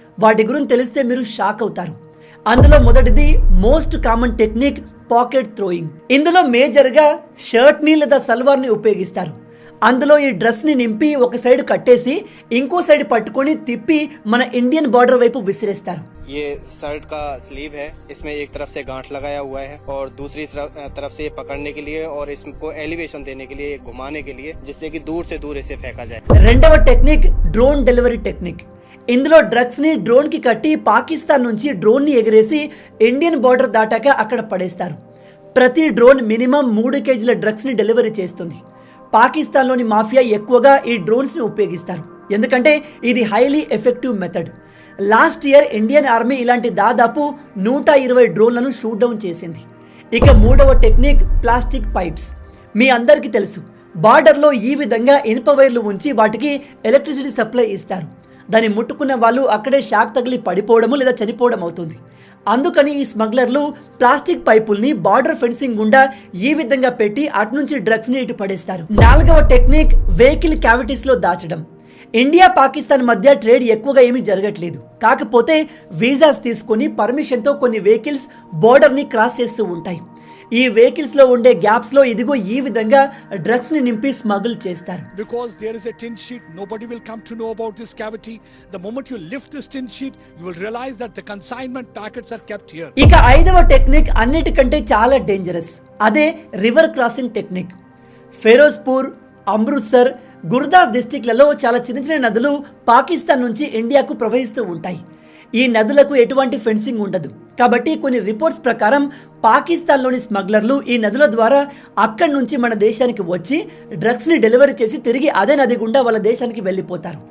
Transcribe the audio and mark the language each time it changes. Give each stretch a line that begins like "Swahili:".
Telugu: వాటి గురించి తెలిస్తే మీరు షాక్ అవుతారు. అందులో మొదటిది most common technique pocket throwing. ఇందులో మేజర్గా షర్ట్ని లేదా సల్వార్ని ఉపయోగిస్తారు. అందులో ఈ డ్రెస్ని నింపి ఒక సైడ్ కట్టేసి ఇంకో సైడ్ పట్టుకొని తిప్పి మన ఇండియన్ బార్డర్ వైపు విసిరేస్తారు.
Hindi: ये शर्ट का स्लीव है, इसमें एक तरफ से गांठ लगाया हुआ है और दूसरी तरफ से ये पकड़ने के लिए और इसको एलिवेशन देने के लिए, घुमाने के लिए, जिससे कि दूर से दूर इसे फेंका जाए.
Telugu: రెండవ టెక్నిక్ డ్రోన్ డెలివరీ టెక్నిక్. ఇందులో డ్రగ్స్ ని డ్రోన్ కి కట్టి పాకిస్తాన్ నుంచి డ్రోన్ ని ఎగిరేసి ఇండియన్ బార్డర్ దాటాక అక్కడ పడేస్తారు. ప్రతి డ్రోన్ మినిమం 3 కేజీల డ్రగ్స్ ని డెలివరీ చేస్తుంది. పాకిస్తాన్లోని మాఫియా ఎక్కువగా ఈ డ్రోన్స్ ని ఉపయోగిస్తారు, ఎందుకంటే ఇది highly effective method. Last year Indian army ఇలాంటి దాదాపు 120 డ్రోన్లను షూట్ డౌన్ చేసింది. ఇక మూడవ టెక్నిక్ ప్లాస్టిక్ పైప్స్. మీ అందరికీ తెలుసు, బార్డర్లో ఈ విధంగా ఇనుప వైర్లు ఉంచి వాటికి ఎలక్ట్రిసిటీ సప్లై ఇస్తారు. దాన్ని ముట్టుకున్న వాళ్ళు అక్కడే షాక్ తగిలి పడిపోవడము లేదా చనిపోవడం అవుతుంది. అందుకని ఈ స్మగ్లర్లు ప్లాస్టిక్ పైపుల్ని బార్డర్ ఫెన్సింగ్ గుండా ఈ విధంగా పెట్టి అటు నుంచి డ్రగ్స్ని ఇటు పడేస్తారు. నాలుగవ టెక్నిక్ వెహికల్ క్యావిటీస్లో దాచడం. ఇండియా పాకిస్తాన్ మధ్య ట్రేడ్ ఎక్కువగా ఏమీ జరగట్లేదు, కాకపోతే వీసాస్ తీసుకొని పర్మిషన్తో కొన్ని వెహికల్స్ బోర్డర్ని క్రాస్ చేస్తూ ఉంటాయి. ఈ వెహికల్స్లో ఉండే గ్యాప్స్లో ఇదిగో ఈ విధంగా డ్రగ్స్ని నింపి స్మగుల్ చేస్తారు.
English: Because there is a tin sheet, nobody will come to know about this cavity. The moment you lift this tin sheet, you will realize that the consignment packets are kept here.
Telugu: ఇక ఐదవ technique అన్నిటికంటే చాలా dangerous, అదే river crossing technique. ఫెరోజ్పూర్, Amritsar, గుర్దాస్ డిస్టిక్లలో చాలా చిన్న చిన్న నదులు పాకిస్తాన్ నుంచి ఇండియాకు ప్రవహిస్తూ ఉంటాయి. ఈ నదులకు ఎటువంటి ఫెన్సింగ్ ఉండదు, కాబట్టి కొన్ని రిపోర్ట్స్ ప్రకారం పాకిస్తాన్లోని స్మగ్లర్లు ఈ నదుల ద్వారా అక్కడి నుంచి మన దేశానికి వచ్చి డ్రగ్స్ని డెలివరీ చేసి తిరిగి అదే నది గుండా వాళ్ళ దేశానికి వెళ్ళిపోతారు.